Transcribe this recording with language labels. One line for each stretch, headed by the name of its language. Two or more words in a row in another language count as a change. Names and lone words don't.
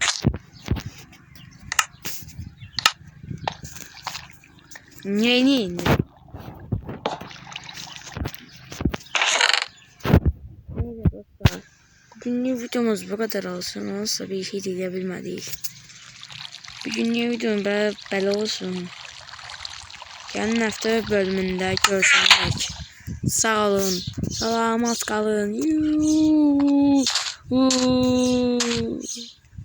Turkish: Neyini indi? Neyse dostlar. Bugünlük videomuz bu kadar olsun. Olsa bir şey diyebilmedik. Bugünlük videom böyle olsun.
Azerbaijani: Gəlin həftə bölümündə görüşərik. Sağ olun. Salamat qalın.